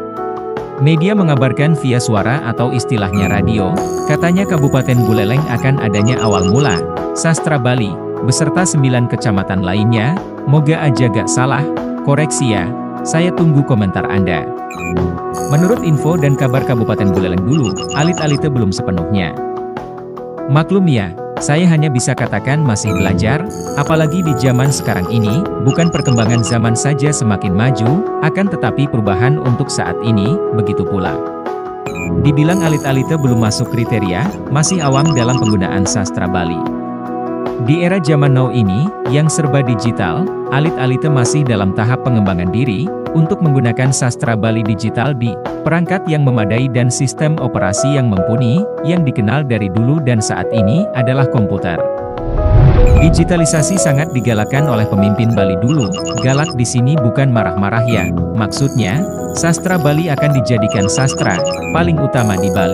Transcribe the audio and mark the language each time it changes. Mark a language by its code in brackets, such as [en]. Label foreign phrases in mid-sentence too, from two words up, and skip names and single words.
[id] Media mengabarkan via suara atau istilahnya radio, katanya Kabupaten Buleleng akan adanya awal mula sastra Bali, beserta 9 kecamatan lainnya, moga aja gak salah, koreksi ya, saya tunggu komentar Anda. Menurut info dan kabar Kabupaten Buleleng dulu, alit-alite belum sepenuhnya. Maklum ya, saya hanya bisa katakan masih belajar, apalagi di zaman sekarang ini, bukan perkembangan zaman saja semakin maju, akan tetapi perubahan untuk saat ini, begitu pula. Dibilang alit-alite belum masuk kriteria, masih awam dalam penggunaan sastra Bali. Di era zaman now ini, yang serba digital, alit-alite masih dalam tahap pengembangan diri, untuk menggunakan sastra Bali digital di perangkat yang memadai dan sistem operasi yang mumpuni, yang dikenal dari dulu dan saat ini adalah komputer. Digitalisasi sangat digalakkan oleh pemimpin Bali dulu, galak di sini bukan marah-marah ya, maksudnya, sastra Bali akan dijadikan sastra paling utama di Bali.